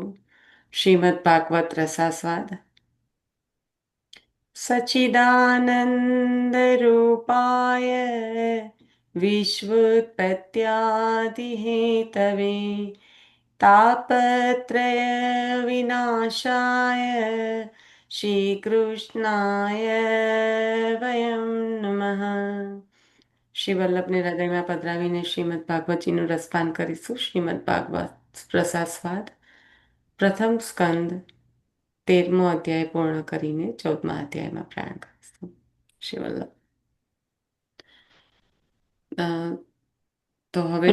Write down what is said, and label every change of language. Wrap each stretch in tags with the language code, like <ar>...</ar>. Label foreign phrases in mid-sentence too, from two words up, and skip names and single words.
<sa>श्रीमद् भागवत रसास्वाद। सच्चिदानंद रूपाय विश्वोत्पत्त्यादिहेतवे तापत्रय विनाशाय श्रीकृष्णाय वयं नमः।</sa> <gu>શ્રી વલ્લભને હૃદયમાં પધરાવીને શ્રીમદ ભાગવતજીનું રસપાન કરીશું. શ્રીમદ ભાગવત પ્રસાસ્વાદ પ્રથમ સ્કંદ 13મો અધ્યાય પૂર્ણ કરીને 14મા અધ્યાયમાં પ્રયાણ કરીશું. શ્રી વલ્લભ. અ, તો હવે</gu>